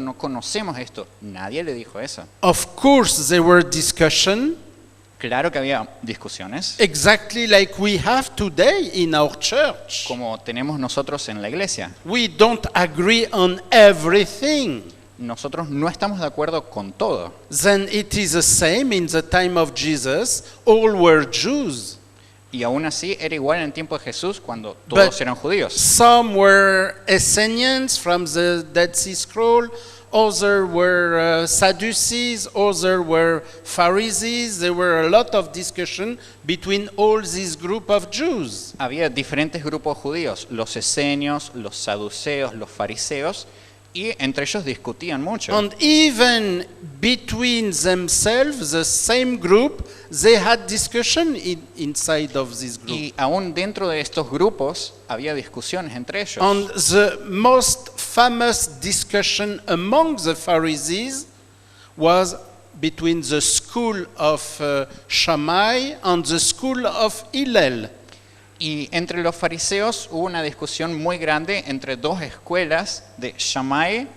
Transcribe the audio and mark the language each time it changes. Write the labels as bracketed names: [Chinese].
[Spanish] No conocemos esto. Nadie le dijo eso. [English] Of course, there were discussions, [Spanish] Claro que había discusiones, [English] exactly like we have today in our church. [Spanish] como tenemos nosotros en la iglesia. [English] We don't agree on everything. [Spanish] Nosotros no estamos de acuerdo con todo. [English] Then it is the same in the time of Jesus. All were Jews. [Spanish] Y aún así era igual en el tiempo de Jesús cuando todos [English] But [Spanish] eran judíos. [English] some were Essenes from the Dead Sea Scroll, others were Sadducees, others were Pharisees. There were a lot of discussion between all these group of Jews. [Spanish] Había diferentes grupos judíos, los esenios, los saduceos, los fariseos, y entre ellos discutían mucho. [English] And even between themselves, the same group, they had discussion inside of this group. [Spanish] Y aún dentro de estos grupos había discusiones entre ellos. [English] And the most famous discussion among the Pharisees was between the school of Shammai and the school of Hillel. [Spanish] Y entre los fariseos hubo una discusión muy grande entre dos escuelas de Shammai